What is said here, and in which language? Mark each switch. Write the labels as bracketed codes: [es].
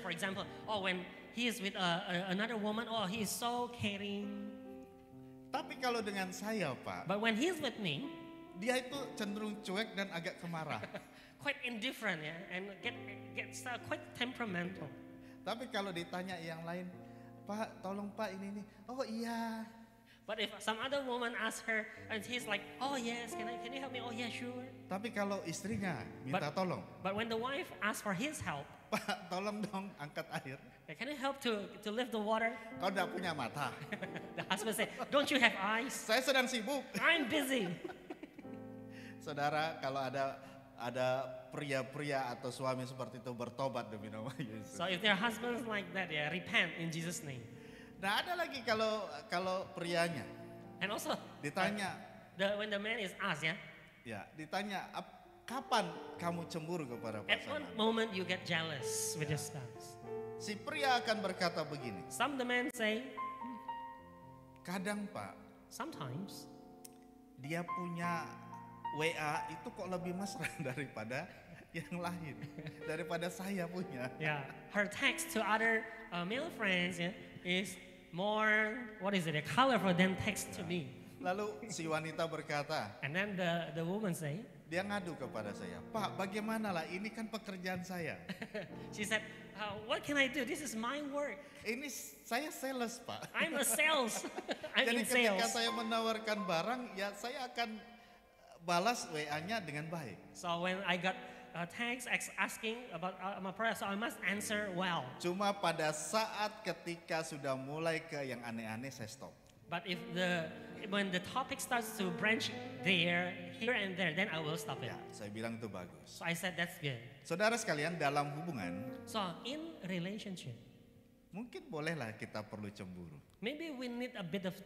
[en] For example, when he is with another woman, he is so caring. [id] Tapi kalau dengan saya Pak, [en] But when he's with me, [id] dia itu cenderung cuek dan agak kemarah. [en] quite indifferent, yeah, and gets quite temperamental. [id] Tapi kalau ditanya yang lain, Pak, tolong Pak ini nih. Oh iya. [en] But if some other woman asks her, and he's like, "Oh yes, can you help me? Oh yeah, sure." [id] Tapi kalau istrinya minta tolong, [en] But when the wife asks for his help, [id] Pak, tolong dong angkat air. [en] can you help to lift the water? [id] Kau tidak punya mata. [en] The husband say, "Don't you have eyes? [id] Saya sedang sibuk. [en] I'm busy." [id] Saudara, kalau ada pria-pria atau suami seperti itu bertobat demi nama Yesus. [en] So if their husbands like that, yeah, repent in Jesus' name. [id] Nah, ada lagi kalau prianya [en] And also, [id] ditanya, [en] when the man is asked, yeah, [id] ditanya kapan kamu cemburu kepada [en] at what [id] pasangan? [en] moment you get jealous with your spouse? [id] Si pria akan berkata begini, [en] Some the men say, [id] kadang Pak, [en] sometimes. [id] dia punya WA itu kok lebih mesra daripada yang lain, daripada saya punya. [en] Yeah, her text to other male friends, yeah, is more, colorful than text to me. [id] Lalu si wanita berkata, [en] And then the woman say, [id] dia ngadu kepada saya, Pak, bagaimana lah, ini kan pekerjaan saya. [en] she said, what can I do? This is my work. [id] Ini saya sales Pak. [en] I'm a sales. I'm [id] Jadi ketika saya menawarkan barang, ya saya akan balas WA-nya dengan baik. [en] So when I got a text asking about my prayer, so I must answer well. [id] Cuma pada saat ketika sudah mulai ke yang aneh-aneh, saya stop. [en] But when the topic starts to branch here and there, then I will stop it. [id] Ya, saya bilang itu bagus. [en] So I said that's good. [id] Saudara sekalian, dalam hubungan, [en] So in relationship, [id] mungkin bolehlah kita perlu cemburu. [en] maybe we need a bit of